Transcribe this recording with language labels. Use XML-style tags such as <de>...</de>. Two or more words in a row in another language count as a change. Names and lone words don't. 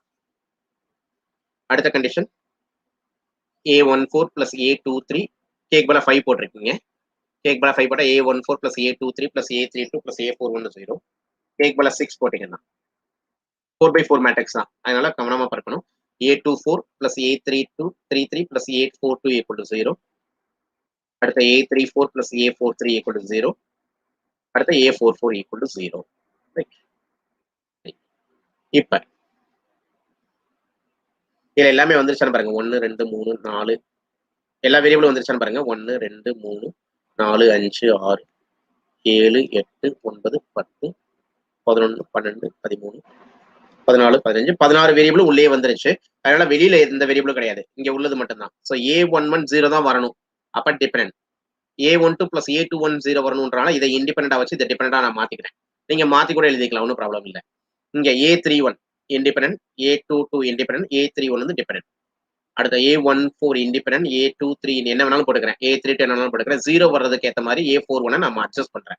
<ta>அடுத்த கண்டிஷன் A14 plus A23 கேக் பதிலா 5 போட்டிருக்கீங்க. கேக் பதிலா 5 போட்டா A14 plus A23 plus A32 plus A41 0. கேக் பதிலா 6 போட்டீங்கன்னா 4x4 மேட்ரிக்ஸ் தான். அதனால கவனமா பார்க்கணும்.</ta> <en>A24 plus A33 plus A42 equal to 0. அடுத்த A34 plus A43 equal to 0. அடுத்த A44 equal to 0.</en> <ta>இப்ப இதுல எல்லாமே வந்துருச்சான்னு பாருங்க. 1 2 3 4 எல்லா வேரியபிளும் வந்துருச்சான்னு பாருங்க. 1 2 3 4 5 6 7 8 9 10 11 12 13 14 15 16 வேரியபிளும் உள்ளே வந்துருச்சு. அதனால வெளியில எந்த வேரியபிளும் கிடையாது. இங்க உள்ளது மட்டும்தான். ஸோ A11 0 தான் வரணும். அப்ப டிபெண்டன்ட். A12 plus A21 0 வரணும்ன்றனால இதை இண்டிபெண்டா வச்சு இதை டிபெண்டா நான் மாத்திக்கிறேன். நீங்க மாத்தி கூட எழுதிக்கலாம். ஒன்றும் ப்ராப்ளம் இல்லை. இங்க A31 இண்டிபெண்டன்ட், A22 இண்டிபெண்டன்ட், A31 வந்து டிபெண்டன்ட். அடுத்த A14 இண்டிபெண்டன்ட், A23 என்ன வேணாலும் போட்டுக்கிறேன். A32 என்ன வேணாலும் போட்டுக்கிறேன். 0 வர்றதுக்கு ஏற்ற மாதிரி A41 நம்ம அட்ஜஸ்ட் பண்றேன்.</ta>